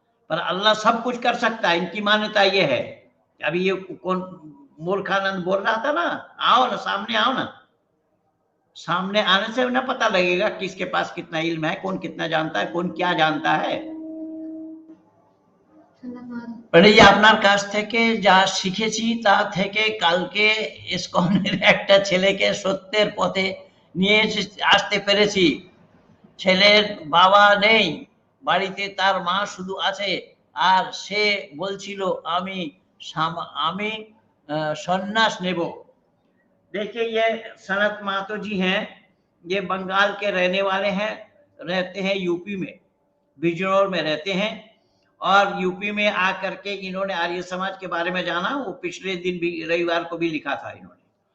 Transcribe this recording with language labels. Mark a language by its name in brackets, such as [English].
[Hindi] पर अल्लाह सब कुछ कर सकता है, इनकी मान्यता ये है। अभी ये कौन मूर्खानंद बोल रहा था ना, आओ ना सामने, आओ ना, सामने आने से ना पता लगेगा किसके पास कितना इल्म है, कौन कितना जानता है, कौन क्या जानता है। [Bangla] पंडित जी আপনার কাছ থেকে যা শিখেছি তা থেকে কালকে ইসকনের একটা ছেলেকে সত্যের পথে নিয়ে আসতে পেরেছি। ছেলের বাবা নেই, বাড়িতে তার মা শুধু আছে, আর সে বলছিল আমি আমি সন্ন্यास নেব। [Hindi] देखिए ये सनत महतो जी हैं, ये बंगाल के रहने वाले हैं, रहते हैं यूपी में, बिजनौर में रहते हैं। और यूपी में आकर के इन्होंने आर्य समाज के बारे में जाना, वो पिछले दिन भी रविवार को भी लिखा था इन्होंने।